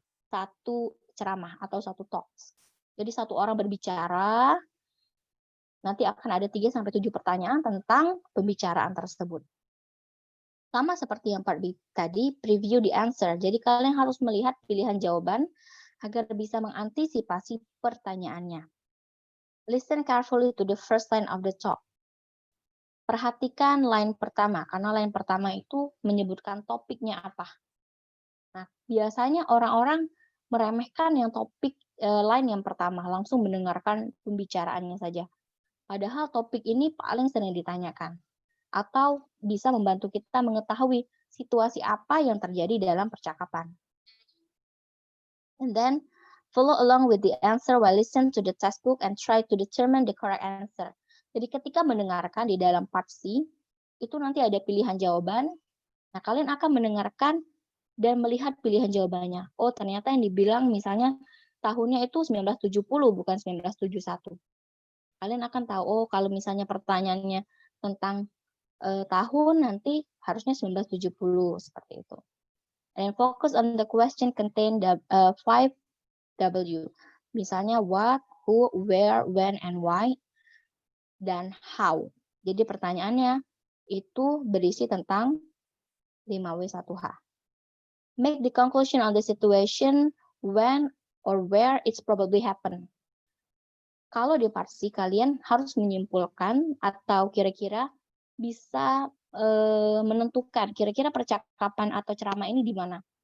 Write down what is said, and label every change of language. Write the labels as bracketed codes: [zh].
[id] Satu ceramah atau satu talks. Jadi satu orang berbicara, nanti akan ada 3-7 pertanyaan tentang pembicaraan tersebut. Sama seperti yang part B tadi, [en] preview the answer. [id] Jadi kalian harus melihat pilihan jawaban agar bisa mengantisipasi pertanyaannya. [en] Listen carefully to the first line of the talk. [id] Perhatikan line pertama, karena line pertama itu menyebutkan topiknya apa. Nah, biasanya orang-orang meremehkan yang topik line yang pertama, langsung mendengarkan pembicaraannya saja. Padahal topik ini paling sering ditanyakan. Atau bisa membantu kita mengetahui situasi apa yang terjadi dalam percakapan. [en] And then, follow along with the answer while listen to the textbook and try to determine the correct answer. [id] Jadi ketika mendengarkan di dalam part C, itu nanti ada pilihan jawaban. Nah, kalian akan mendengarkan dan melihat pilihan jawabannya. Oh, ternyata yang dibilang misalnya tahunnya itu 1970, bukan 1971. Kalian akan tahu, oh kalau misalnya pertanyaannya tentang tahun, nanti harusnya 1970, seperti itu. [en] And focus on the question contain 5W. [id] Misalnya [en] what, who, where, when, and why, dan how. [id] Jadi pertanyaannya itu berisi tentang 5W1H. [en] Make the conclusion on the situation when or where it's probably happen. [id] Kalau di part C, kalian harus menyimpulkan atau kira-kira bisa menentukan kira-kira percakapan atau ceramah ini di mana.